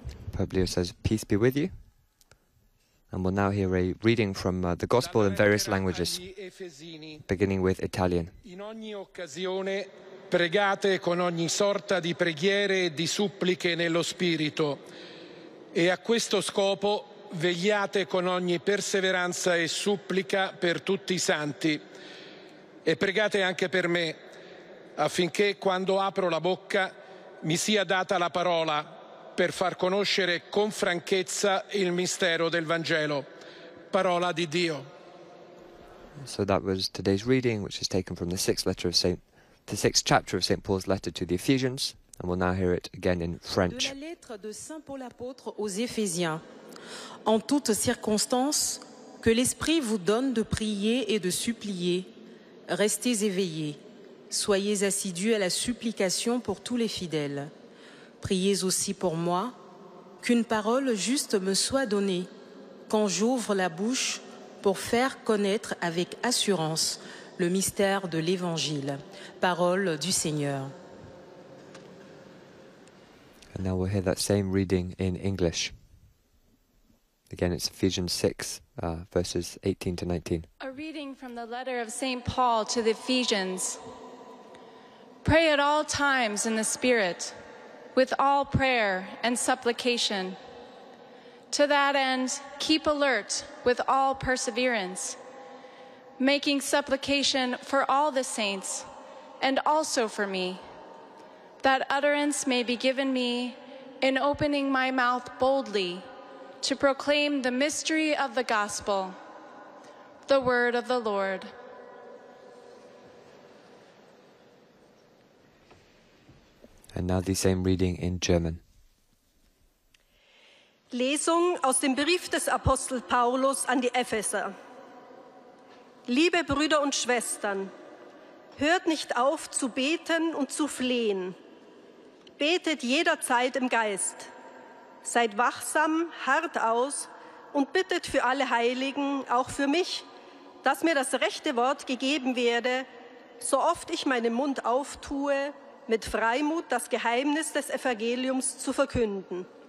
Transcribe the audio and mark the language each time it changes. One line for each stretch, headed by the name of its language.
English: Publio says, peace be with you. And we'll now hear a reading from the Gospel in various languages, beginning with Italian.
Italian: In ogni occasione pregate con ogni sorta di preghiere e di suppliche nello Spirito, e a questo scopo vegliate con ogni perseveranza e supplica per tutti i santi, e pregate anche per me, affinché quando apro la bocca mi sia data la parola per far conoscere con franchezza il mistero del Vangelo. Parola di Dio.
English: So that was today's reading, which is taken from the sixth chapter of St. Paul's letter to the Ephesians, and we'll now hear it again in French.
French: De la lettre de Saint Paul apôtre aux Éphésiens. En toutes circonstances, que l'Esprit vous donne de prier et de supplier. Restez éveillés. Soyez assidus à la supplication pour tous les fidèles. Priez aussi pour moi, qu'une parole juste me soit donnée, quand j'ouvre la bouche pour faire connaître avec assurance le mystère de l'Évangile. Parole du Seigneur.
English: And now we'll hear that same reading in English. Again, it's Ephesians 6, verses 18 to 19. A reading from the letter of St. Paul to the Ephesians. Pray at all times in the Spirit, with all prayer and supplication. To that end, keep alert with all perseverance, making supplication for all the saints and also for me, that utterance may be given me in opening my mouth boldly to proclaim the mystery of the gospel, the word of the Lord. And now the same reading in German.
German: Lesung aus dem Brief des Apostel Paulus an die Epheser. Liebe Brüder und Schwestern, hört nicht auf zu beten und zu flehen. Betet jederzeit im Geist. Seid wachsam, hart aus und bittet für alle Heiligen, auch für mich, dass mir das rechte Wort gegeben werde, so oft ich meinen Mund auftue, mit Freimut das Geheimnis des Evangeliums zu verkünden.